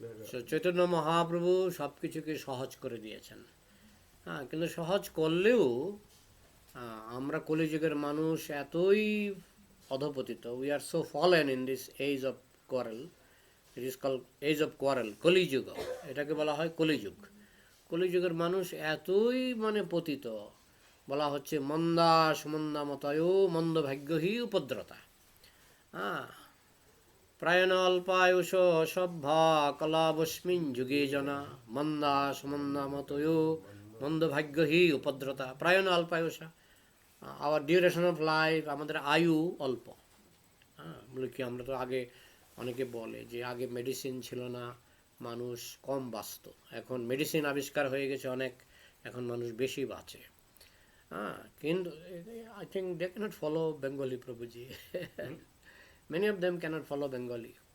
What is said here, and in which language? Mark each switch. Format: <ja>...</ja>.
<bn>So Chaitanya Mahaprabhu সব কিছুকে সহজ করে দিয়েছেন। হ্যাঁ, কিন্তু সহজ করলেও আমরা কলিযুগের মানুষ এতই অধপতিত,</bn> <en>we are so fallen in this age of quarrel. It is called age of quarrel, Kaliyuga.</en> <bn>এটাকে বলা হয় কলিযুগ। কলিযুগের মানুষ এতই পতিত, বলা হচ্ছে</bn> <sa>মন্দা সুমন্দা মতয় মন্দ ভাগ্যহি উপদ্রতা। প্রায়ণ অল্পায়ুষ সভ্যা কলাবস্মিন যুগে জনা মন্দা সুমন্দা মতয় মন্দ ভাগ্যহি উপদ্রতা। প্রায়ণ অল্পায়ুষা,</sa> <en>our duration of life,</en> <bn>আমাদের আয়ু অল্প। বলে কি, আমরা তো আগে অনেকে বলে যে আগে মেডিসিন ছিল না, মানুষ কম বাঁচত। এখন মেডিসিন আবিষ্কার হয়ে গেছে অনেক, এখন মানুষ বেশি বাঁচে।</bn> <en>কিন্তু I think they cannot follow Bengali, Prabhuji. Many of them cannot follow Bengali.</en>